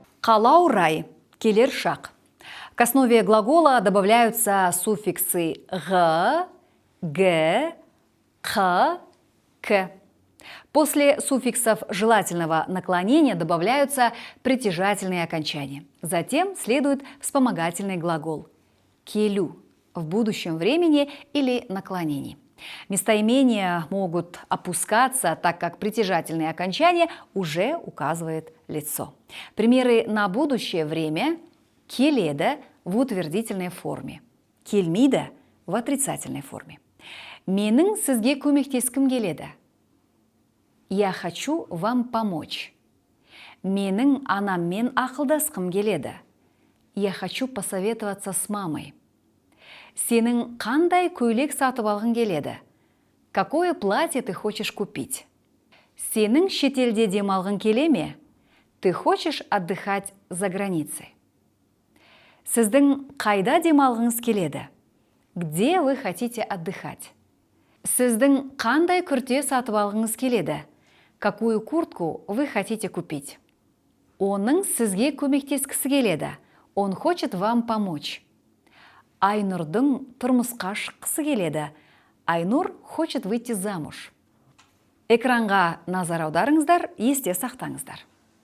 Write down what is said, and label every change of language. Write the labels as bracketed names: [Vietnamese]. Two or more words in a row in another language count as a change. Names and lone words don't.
[Kazakh] Халаурай – келер шақ. [Russian] К основе глагола добавляются суффиксы «г», «г», «х», «к». После суффиксов желательного наклонения добавляются притяжательные окончания. Затем следует вспомогательный глагол «келю» в будущем времени или наклонении. Местоимения могут опускаться, так как притяжательные окончания уже указывает лицо. Примеры на будущее время – келеді в утвердительной форме, келмейді в отрицательной форме. [Kazakh] Менің сізге көмектескім келеді. [Russian] Я хочу вам помочь. [Kazakh] Менің анаммен ақылдасқым келеді. [Russian] Я хочу посоветоваться с мамой. [Kazakh] Сенің қандай көйлек сатып алғың келеді? [Russian] Какое платье ты хочешь купить? [Kazakh] Сенің шетелде демалғың келе ме? [Russian] Ты хочешь отдыхать за границей? [Kazakh] Сіздің қайда демалғыңыз келеді? [Russian] Где вы хотите отдыхать? [Kazakh] Сіздің қандай күрте сатып алғыңыз келеді? [Russian] Какую куртку вы хотите купить? [Kazakh] Оның сізге көмектескісі келеді. [Russian] Он хочет вам помочь. [Kazakh] Айнұрдың тұрмысқа шыққысы келеді. [Russian] Айнұр хочет выйти замуж. [Kazakh] Экранға назар аударыңыздар, есте сақтаңыздар.